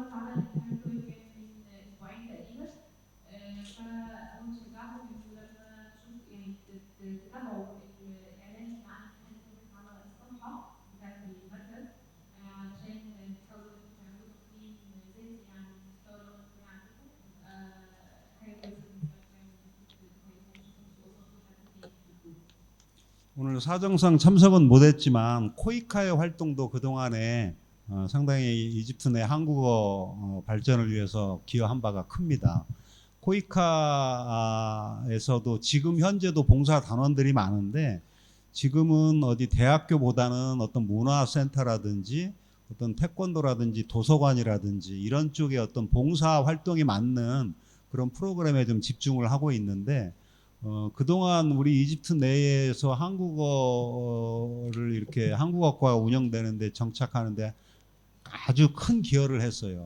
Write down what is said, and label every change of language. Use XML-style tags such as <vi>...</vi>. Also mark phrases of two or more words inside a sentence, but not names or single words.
<ar>اتعمل الامتحان الكويز كان من أسبوعين تقريبا فأنا بشجعكم إنتوا لما تشوفوا يعني تتابعوا الإعلان عن امتحان الكويز على الصفحة بتاعت المركز علشان تحاولوا إنتوا تعملوا تقييم ذاتي عن مستوى اللغة الكورية عندكم تبقى حاجة كويسة بالنسبة لكم</ar> <ko>오늘 사정상 참석은 못했지만 코이카의 활동도 그동안에 상당히 이집트 내 한국어 발전을 위해서 기여한 바가 큽니다. 코이카에서도 지금 현재도 봉사 단원들이 많은데 지금은 어디 대학교보다는 어떤 문화센터라든지 어떤 태권도라든지 도서관이라든지 이런 쪽에 어떤 봉사 활동이 맞는 그런 프로그램에 좀 집중을 하고 있는데 그동안 우리 이집트 내에서 한국어를 이렇게 한국어과가 운영되는데 정착하는데 아주 큰 기여를 했어요.</ko>